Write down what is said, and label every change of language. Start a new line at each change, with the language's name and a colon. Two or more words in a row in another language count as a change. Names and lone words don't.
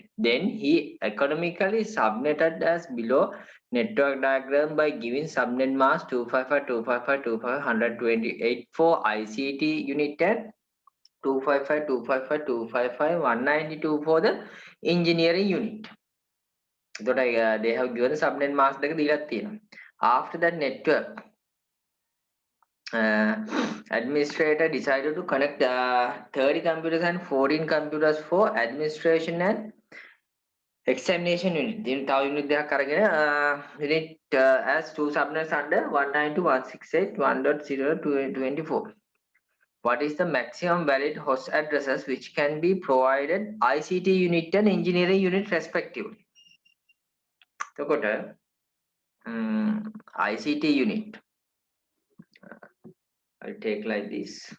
English: Then he economically subnetted as below network diagram by giving subnet mask 255.255.255.128 for ICT unit and 255.255.255.192 for the engineering unit. They have given subnet mask
Sinhala: දෙක දීලා තියෙනවා.
English: After that network administrator decided to connect 30 computers and 14 computers for administration and examination unit. Then
Sinhala: තව unit දෙකක් අරගෙන
English: unit as two subnets under 192.168.1.0.24. What is the maximum valid host addresses which can be provided ICT unit and engineering unit respectively? එතකොට ICT unit I'll take like this.